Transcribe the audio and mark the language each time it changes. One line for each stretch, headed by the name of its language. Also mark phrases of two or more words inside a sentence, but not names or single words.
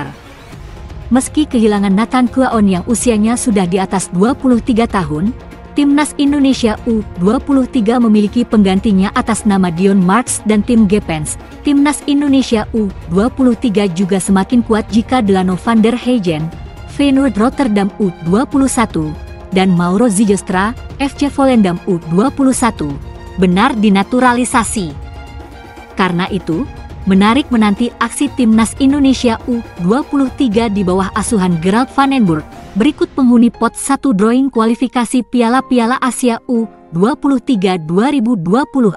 Indonesian: Meski kehilangan Nathan Kuaon yang usianya sudah di atas 23 tahun, Timnas Indonesia U23 memiliki penggantinya atas nama Dion Marks dan Tim Gepens. Timnas Indonesia U23 juga semakin kuat jika Delano van der Heygen, Feyenoord Rotterdam U21, dan Mauro Zijlstra, FC Volendam U21, benar dinaturalisasi. Karena itu, menarik menanti aksi Timnas Indonesia U23 di bawah asuhan Gerald van den Burg. Berikut penghuni pot 1 drawing kualifikasi Piala Asia U23 2026.